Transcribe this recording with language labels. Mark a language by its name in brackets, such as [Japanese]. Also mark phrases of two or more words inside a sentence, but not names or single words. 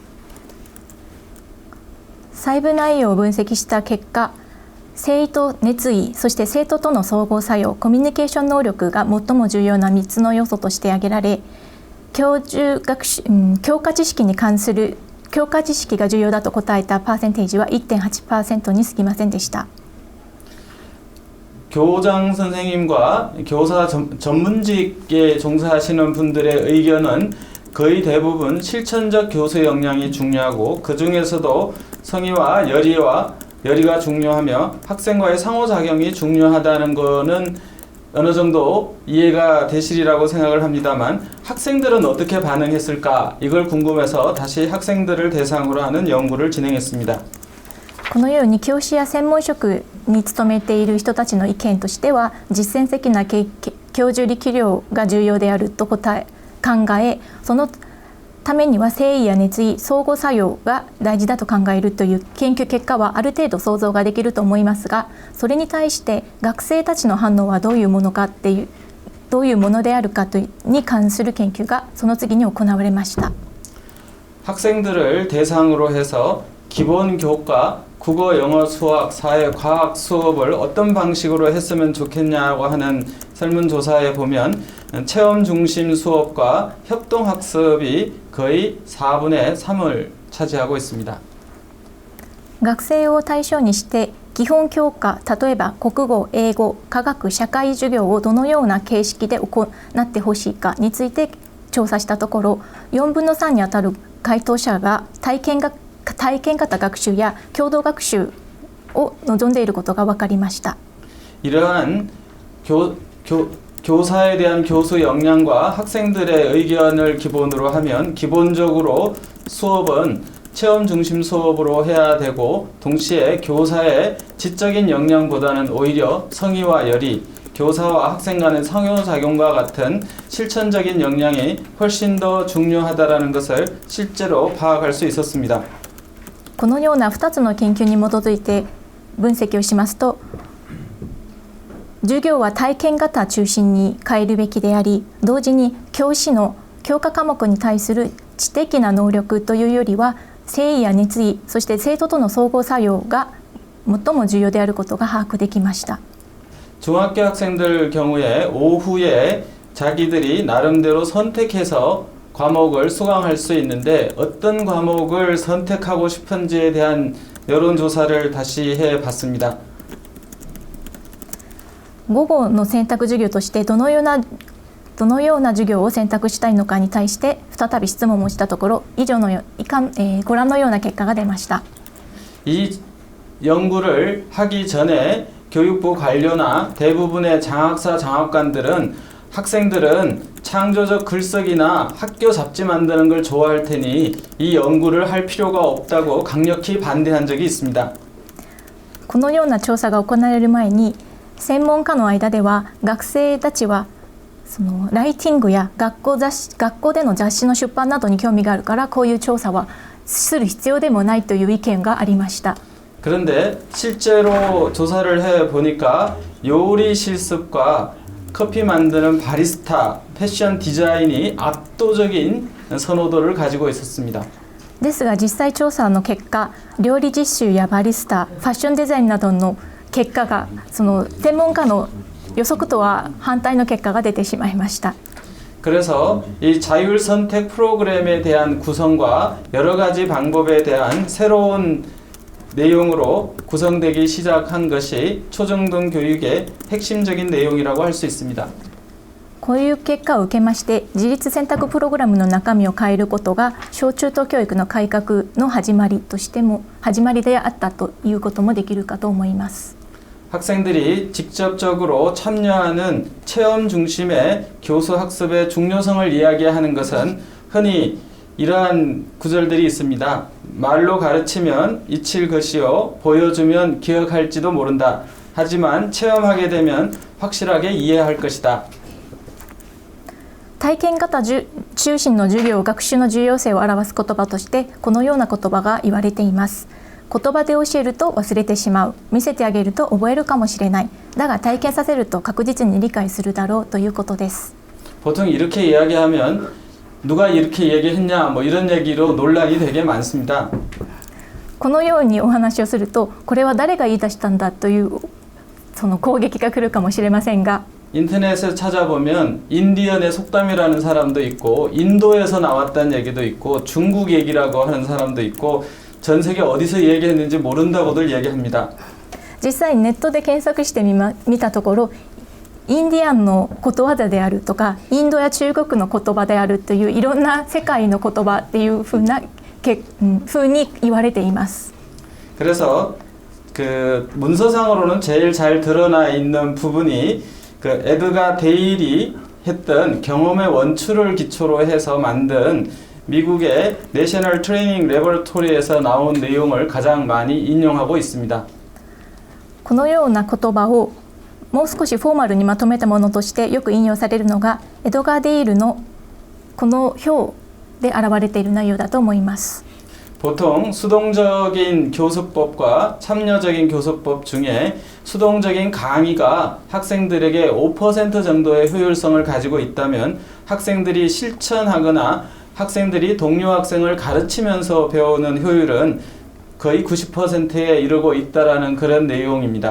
[Japanese] 細部内容を分析した結果、誠意と熱意、そして生徒との相互作用、コミュニケーション能力が最も重要な3つの要素として挙げられ、教科知識に関する教科知識が重要だと答えたパーセンテージは 1.8% に過ぎませんでした。 [Korean] 교장 선생님과 교사 전문직에 종사하시는 분들의 의견은 거의 대부분 실천적 교수 역량이 중요하고 그 중에서도 성의와 열의가 중요하며 학생과의 상호작용이 중요하다는 것은 어느 정도 이해가 되시리라고 생각을 합니다만 학생들은 어떻게 반응했을까 이걸 궁금해서 다시 학생들을 대상으로 하는 연구를 진행했습니다. [Japanese] このように教師や専門職に勤めている人たちの意見としては、実践的な教授力量が重要であると考え、そのためには誠意や熱意、相互作用が大事だと考えるという研究結果はある程度想像ができると思いますが、それに対して学生たちの反応はどういうものであるかに関する研究がその次に行われました。 [Korean] 학생들을 대상으로 해서 기본 교과, 국어, 영어, 수학, 사회, 과학 수업을 어떤 방식으로 했으면 좋겠냐고 하는 설문조사에 보면 체험 중심 수업과 협동학습이 거의 4분의 3을 차지하고 있습니다. [Japanese] 学生を対象にして基本教科、例えば国語、英語、科学、社会授業をどのような形式で行ってほしいかについて調査したところ、4分の3にあたる回答者が体験型学習や共同学習を望んでいることが分かりました。 [Korean] 이러한 교사에 대한 교수 역량과 학생들의 의견을 기본으로 하면 기본적으로 수업은 체험 중심 수업으로 해야 되고 동시에 교사의 지적인 역량보다는 오히려 성의와 열의, 교사와 학생 간의 상호작용과 같은 실천적인 역량이 훨씬 더 중요하다는 것을 실제로 파악할 수 있었습니다. [Japanese] このような2つの研究に基づいて分析をしますと、授業は体験型中心に変えるべきであり、同時に教師の教科科目に対する知的な能力というよりは誠意や熱意、そして生徒との相互作用が最も重要であることが把握できました。 [Korean] 중학교 학생들 경우에 오후에 자기들이 나름대로 선택해서 과목을 수강할 수 있는데 어떤 과목을 선택하고 싶은지에 대한 여론조사를 다시 해봤습니다. [Japanese] 午後の選択授業としてどのような授業を選択したいのかに対して再び質問をしたところ、ご覧のような結果が出ました。 [Korean] 이 연구를 하기 전에 교육부 관료나 대부분의 장학사 장학관들은 학생들은 창조적 글쓰기나 학교 잡지 만드는 걸 좋아할 테니 이 연구를 할 필요가 없다고 강력히 반대한 적이 있습니다. [Japanese] このような調査が行われる前に、専門家の間では学生たちはそのライティングや学校での雑誌の出版などに興味があるからこういう調査はする必要でもないという意見がありました。 [Korean] 그런데 실제로 조사를 해보니까 요리 실습과 커피 만드는 바리스타, 패션 디자인이 압도적인 선호도를 가지고 있었습니다. [Japanese] ですが実際調査の結果、料理実習やバリスタ、ファッションデザインなどの結果がその専門家の予測とは反対の結果が出てしまいました。 [Korean] 그래서 이 자율 선택 프로그램에 대한 구성과 여러 가지 방법에 대한 새로운 내용으로 구성되기 시작한 것이 초중등 교육의 핵심적인 내용이라고 할 수 있습니다. [Japanese] こういう結果を受けまして自立選択プログラムの中身を変えることが小中等教育の改革の始まりとしても始まりであったということもできるかと思います。 [Korean] 학생들이 직접적으로 참여하는 체험 중심의 교수 학습의 중요성을 이야기하는 것은 흔히 이러한 구절들이 있습니다. 말로 가르치면 잊힐 것이요 보여주면 기억할지도 모른다. 하지만 체험하게 되면 확실하게 이해할 것이다. [Japanese] 体験型中心の授業学習の重要性を表す言葉としてこのような言葉が言われています。言葉で教えると忘れてしまう。見せてあげると覚えるかもしれない。だが体験させると確実に理解するだろうということです。 [Korean] 보통 이렇게 이야기하면 누가 이렇게 얘기했냐 뭐 이런 얘기로 논란이 되게 많습니다. [Japanese] このようにお話をするとこれは誰が言い出したんだというその攻撃が来るかもしれませんが [Korean] 인터넷에 찾아보면 인디언의 속담이라는 사람도 있고 인도에서 나왔다는 얘기도 있고 중국 얘기라고 하는 사람도 있고 전 세계 어디서 얘기했는지 모른다고들 얘기합니다. [Japanese] 実際ネットで検索して見たところインディアンのことわざであるとかインドや中国の言葉であるといういろんな世界の言葉っていうふうに言われています。 [Korean] 그래서 그 문서상으로는 제일 잘 드러나 있는 부분이 그 에드가 데일이 했던 경험의 원추를 기초로 해서 만든 미국의 내셔널 트레이닝 레버토리에서 나온 내용을 가장 많이 인용하고 있습니다. [Japanese] このような言葉をもう少しフォーマルにまとめたものとしてよく引用されるのがエドガー・デイルのこの表で現れている内容だと思います。 [Korean] 보통 수동적인 교수법과 참여적인 교수법 중에 수동적인 강의가 학생들에게 5% 정도의 효율성을 가지고 있다면 학생들이 실천하거나 학생들이 동료 학생을 가르치면서 배우는 효율은 거의 90%에 이르고 있다라는 그런 내용입니다.